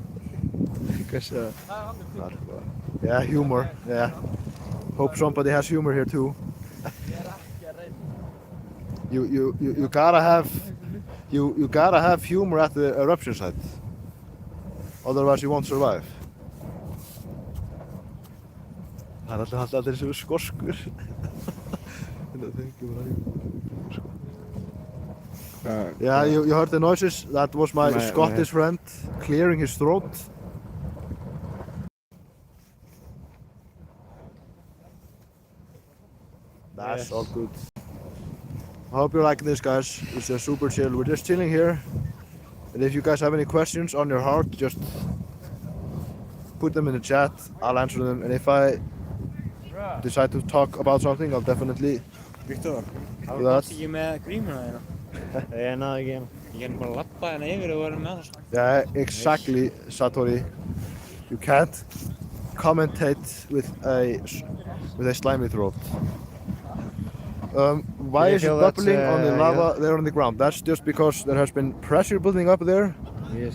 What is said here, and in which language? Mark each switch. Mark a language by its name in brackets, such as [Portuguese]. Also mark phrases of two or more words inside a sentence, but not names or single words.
[English] Yeah, humor. Yeah. Hope somebody has humor here too. You gotta have humor at the eruption site. Otherwise you won't survive. [Icelandic] Það er alltaf allir sem er skoskur. [English] Yeah, you heard the noises. That was my Scottish friend clearing his throat. That's all good. I hope you're liking this, guys. It's a super chill. We're just chilling here. And if you guys have any questions on your heart, just put them in the chat. I'll answer them. And if I decide to talk about something, I'll definitely Victor, do hvað that. [Icelandic] komst ekki með grímuna þína? Ég náði ekki hérna. Ég er bara að labba hérna yfir og vera með það. [English] Yeah, exactly, Satori. You can't commentate with a slimy throat. Why is it bubbling on the lava there on the ground? That's just because there has been pressure building up there. Yes.